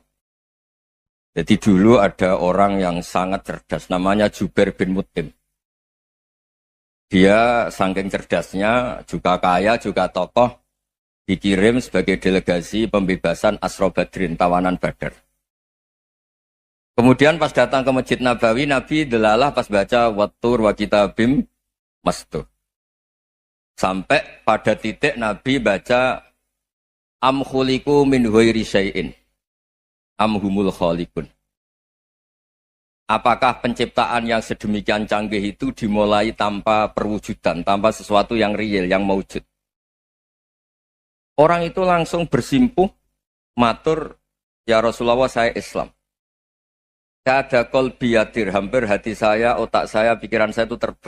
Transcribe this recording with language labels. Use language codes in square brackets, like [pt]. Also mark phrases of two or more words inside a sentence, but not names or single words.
[id] Jadi dulu ada orang yang sangat cerdas, namanya Jubair bin Mut'im. Dia saking cerdasnya, juga kaya, juga tokoh, dikirim sebagai delegasi pembebasan [ar] Asra Badrin, [id] tawanan Badar. Kemudian pas datang ke Masjid Nabawi, Nabi delalah pas baca [ar] Wattur wa kitabim mastur. [id] Sampai pada titik Nabi baca [ar] Am khuliqu min ghairi syai'in am humul khaliqun. [id] Apakah penciptaan yang sedemikian canggih itu dimulai tanpa perwujudan, tanpa sesuatu yang real, yang maujud? Orang itu langsung bersimpuh, matur, [ar] ya Rasulullah [id] saya Islam. [ar] Ada kolbi yadir, [id] hampir hati saya, otak saya, pikiran saya itu terbang.